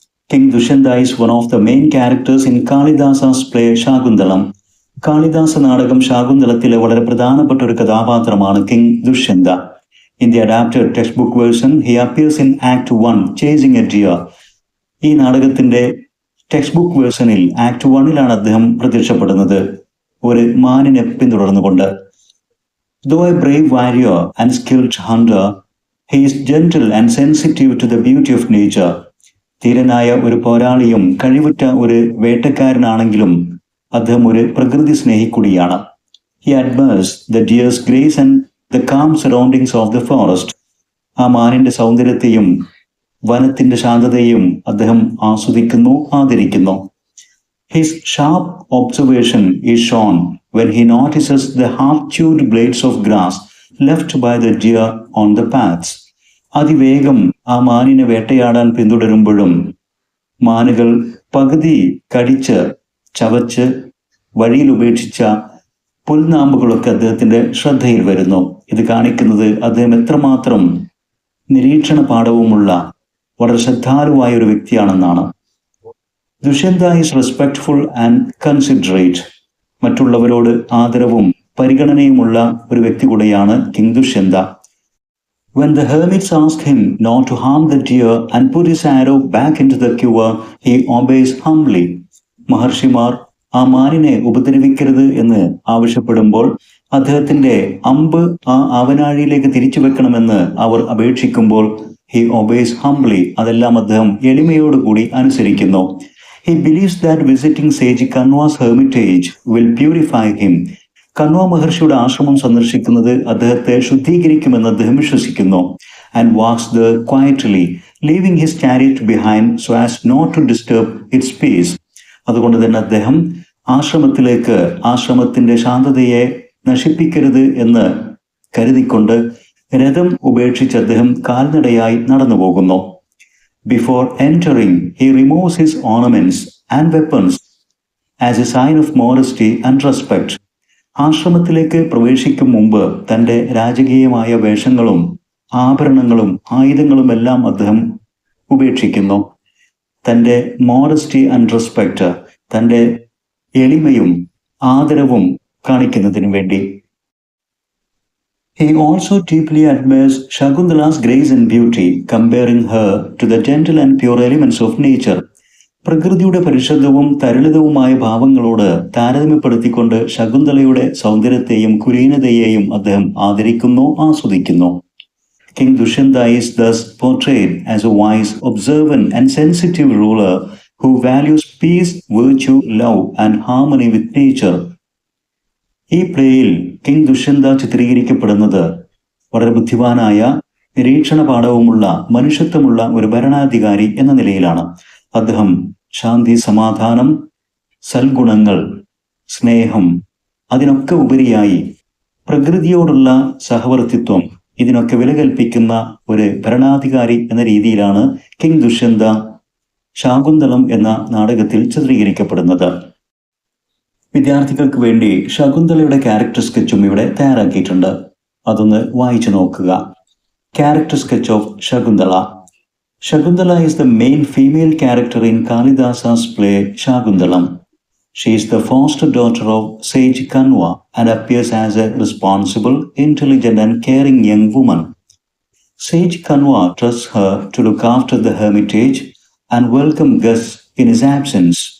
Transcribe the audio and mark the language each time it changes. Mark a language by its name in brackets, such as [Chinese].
[English] King Dushyanta is one of the main characters in Kalidasa's play Shakuntalam. [Malayalam] Kalidasa നാടകം ശാകുന്തളത്തിലെ വളരെ പ്രധാനപ്പെട്ട ഒരു കഥാപാത്രമാണ് king Dushyanta. [English] In the adapted textbook version, he appears in Act 1, chasing a deer. [Malayalam] ഈ നാടകത്തിന്റെ text book വേർഷനിൽ act 1 അദ്ദേഹം പ്രത്യക്ഷപ്പെടുന്നത് ഒരു മാനിനെ പിന്തുടർന്നുകൊണ്ട്. [English] Though a brave warrior and skilled hunter, he is gentle and sensitive to the beauty of nature. [Malayalam] ധീരനായ ഒരു പോരാളിയും കഴിവുറ്റ ഒരു വേട്ടക്കാരനാണെങ്കിലും അദ്ദേഹം ഒരു പ്രകൃതി സ്നേഹിക്കുടിയാണ്. [English] He admires the deer's grace and the calm surroundings of the forest. [Malayalam] ആ മാനിന്റെ സൗന്ദര്യത്തെയും വനത്തിന്റെ ശാന്തതയും അദ്ദേഹം ആസ്വദിക്കുന്നു, ആദരിക്കുന്നു. [English] His sharp observation is shown when he notices the half-chewed blades of grass left by the deer on the paths. [Malayalam] അതിവേഗം ആ മാനിനെ വേട്ടയാടാൻ പിന്തുടരുമ്പോഴും മാനുകൾ പകുതി കടിച്ച് ചവച്ച് വഴിയിൽ ഉപേക്ഷിച്ച പുൽനാമ്പുകളൊക്കെ അദ്ദേഹത്തിന്റെ ശ്രദ്ധയിൽ വരുന്നു. ഇത് കാണിക്കുന്നത് അദ്ദേഹം എത്രമാത്രം നിരീക്ഷണ പാഠവുമുള്ള വളരെ ശ്രദ്ധാലുവായ ഒരു വ്യക്തിയാണെന്നാണ്. [English] Dushyanta is respectful and considerate. [Malayalam] മറ്റുള്ളവരോട് ആദരവും പരിഗണനയുമുള്ള ഒരു വ്യക്തി കൂടെയാണ് king Dushyanta. [English] When the hermits ask him not to harm the deer and put his arrow back into the quiver, he obeys humbly. [Malayalam] മഹർഷിമാർ ആ മാനിനെ ഉപദ്രവിക്കരുത് എന്ന് ആവശ്യപ്പെടുമ്പോൾ അദ്ദേഹത്തിന്റെ അമ്പ് ആ ആവനാഴിയിലേക്ക് തിരിച്ചു വെക്കണമെന്ന് അവർ അപേക്ഷിക്കുമ്പോൾ [English] he obeys humbly. [Malayalam] അതെല്ലാം അദ്ദേഹം എളിമയോടുകൂടി അനുസരിക്കുന്നു. [English] He believes that visiting sage Kanwa's hermitage will purify him. [Malayalam] Kanva മഹർഷിയുടെ ആശ്രമം സന്ദർശിക്കുന്നത് അദ്ദേഹത്തെ ശുദ്ധീകരിക്കുമെന്ന് അദ്ദേഹം വിശ്വസിക്കുന്നു. [English] And walks there quietly, leaving his chariot behind so as not to disturb its peace. [Malayalam] അതുകൊണ്ട് തന്നെ അദ്ദേഹം ആശ്രമത്തിലേക്ക് ആശ്രമത്തിന്റെ ശാന്തതയെ നശിപ്പിക്കരുത് എന്ന് കരുതിക്കൊണ്ട് രഥം ഉപേക്ഷിച്ച് അദ്ദേഹം കാൽനടയായി നടന്നു പോകുന്നു. [English] Before entering, he removes his ornaments and weapons as a sign of modesty and respect. [Malayalam] ആശ്രമത്തിലേക്ക് പ്രവേശിക്കും മുമ്പ് തൻ്റെ രാജകീയമായ വേഷങ്ങളും ആഭരണങ്ങളും ആയുധങ്ങളുമെല്ലാം അദ്ദേഹം ഉപേക്ഷിക്കുന്നു. തൻ്റെ [English] modesty and respect, [Malayalam] തൻ്റെ എളിമയും ആദരവും കാണിക്കുന്നതിന് വേണ്ടി. [English] He also deeply admires Shakuntala's grace and beauty, comparing her to the gentle and pure elements of nature. [Malayalam] പ്രകൃതിയുടെ പരിശുദ്ധവും തരളിതവുമായ ഭാവങ്ങളോട് താരതമ്യപ്പെടുത്തിക്കൊണ്ട് ശകുന്തളയുടെ സൗന്ദര്യത്തെയും കുലീനതയെയും അദ്ദേഹം ആദരിക്കുന്നു, ആസ്വദിക്കുന്നു. [English] King Dushyanta is thus portrayed as a wise, observant and sensitive ruler who values peace, virtue, love and harmony with nature. [Malayalam] ഈ പ്ലേയിൽ king Dushyanta ചിത്രീകരിക്കപ്പെടുന്നത് വളരെ ബുദ്ധിമാനായ, നിരീക്ഷണ പാഠവുമുള്ള, മനുഷ്യത്വമുള്ള ഒരു ഭരണാധികാരി എന്ന നിലയിലാണ്. അദ്ദേഹം ശാന്തി, സമാധാനം, സൽഗുണങ്ങൾ, സ്നേഹം, അതിനൊക്കെ ഉപരിയായി പ്രകൃതിയോടുള്ള സഹവർത്തിത്വം, ഇതിനൊക്കെ വില കൽപ്പിക്കുന്ന ഒരു ഭരണാധികാരി എന്ന രീതിയിലാണ് കിങ് ദുഷ്യന്ത ശാകുന്തളം എന്ന നാടകത്തിൽ ചിത്രീകരിക്കപ്പെടുന്നത്. വിദ്യാർത്ഥികൾക്ക് വേണ്ടി ശകുന്തളയുടെ ക്യാരക്ടർ സ്കെച്ചും ഇവിടെ തയ്യാറാക്കിയിട്ടുണ്ട്. അതൊന്ന് വായിച്ചു നോക്കുക. [English] Character sketch of Shakuntala. Shakuntala is the main female character in Kalidasa's play Shakuntalam. She is the foster daughter of sage Kanwa and appears as a responsible, intelligent and caring young woman. Sage Kanwa trusts her to look after the hermitage and welcome guests in his absence.